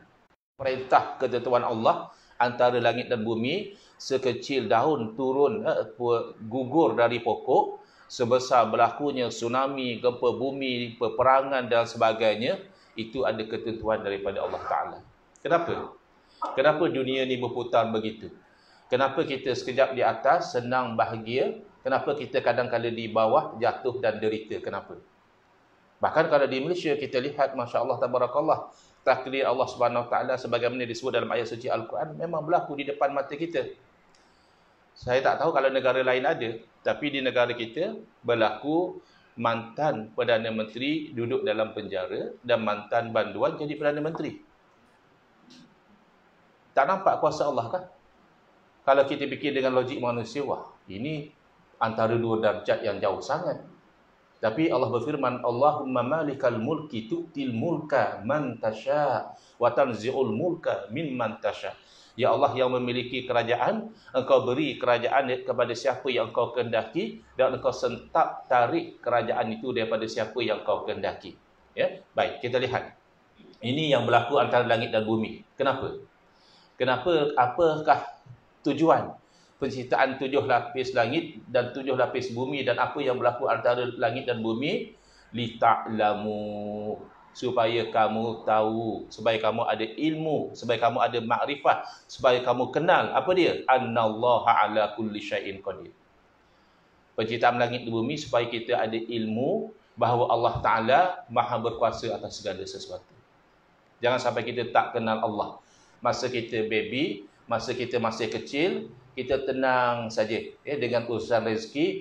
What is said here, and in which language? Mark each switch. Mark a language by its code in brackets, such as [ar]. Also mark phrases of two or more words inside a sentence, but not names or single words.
[ms] Perintah ketentuan Allah antara langit dan bumi, sekecil daun turun, gugur dari pokok, sebesar berlakunya tsunami, gempa bumi, peperangan dan sebagainya, itu ada ketentuan daripada Allah Ta'ala. Kenapa? Kenapa dunia ni berputar begitu? Kenapa kita sekejap di atas, senang, bahagia? Kenapa kita kadang-kadang di bawah, jatuh dan derita? Kenapa? Bahkan kalau di Malaysia kita lihat, [ar] ما شاء الله, [ms] Tabarakallah, takdir Allah [ar] سبحانه وتعالى [ms] sebagaimana disebut dalam ayat suci Al-Quran, memang berlaku di depan mata kita. Saya tak tahu kalau negara lain ada, tapi di negara kita berlaku mantan Perdana Menteri duduk dalam penjara dan mantan banduan jadi Perdana Menteri. Tak nampak kuasa Allah kan? Kalau kita fikir dengan logik manusia, wah, ini antara dua darjat yang jauh sangat. Tapi Allah berfirman, [ar] اللهم مالك الملك تؤتي الملك من تشاء وتنزع الملك ممن تشاء. [ms] Ya Allah yang memiliki kerajaan, engkau beri kerajaan kepada siapa yang engkau kehendaki dan engkau sentak tarik kerajaan itu daripada siapa yang engkau kehendaki. Ya, baik, kita lihat. Ini yang berlaku antara langit dan bumi. Kenapa? Kenapa? Apakah tujuan penciptaan 7 lapis langit dan 7 lapis bumi, dan apa yang berlaku antara langit dan bumi? Lita'lamu, supaya kamu tahu, supaya kamu ada ilmu, supaya kamu ada makrifat, supaya kamu kenal apa dia? [ar] أن الله على كل شيء قدير. [ms] Penciptaan langit dan bumi supaya kita ada ilmu bahawa Allah Ta'ala maha berkuasa atas segala sesuatu. Jangan sampai kita tak kenal Allah. Masa kita baby, masa kita masih kecil, kita tenang saja, ya, dengan urusan rezeki.